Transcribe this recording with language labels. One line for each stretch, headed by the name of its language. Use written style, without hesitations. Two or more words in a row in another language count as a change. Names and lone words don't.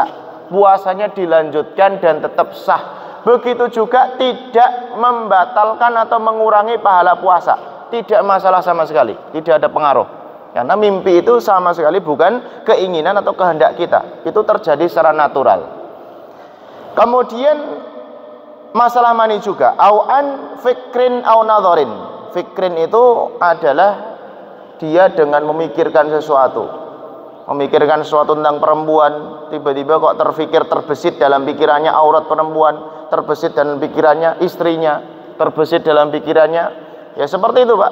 Indonesian: Puasanya dilanjutkan dan tetap sah. Begitu juga tidak membatalkan atau mengurangi pahala puasa. Tidak masalah sama sekali, tidak ada pengaruh. Karena mimpi itu sama sekali bukan keinginan atau kehendak kita. Itu terjadi secara natural. Kemudian masalah mani juga,
Arabic: أو عن فكر أو نظر.
Indonesian: Fikrin itu adalah dia dengan memikirkan sesuatu. Memikirkan sesuatu tentang perempuan, tiba-tiba kok terbesit dalam pikirannya aurat perempuan, terbesit dalam pikirannya istrinya, terbesit dalam pikirannya, ya seperti itu Pak.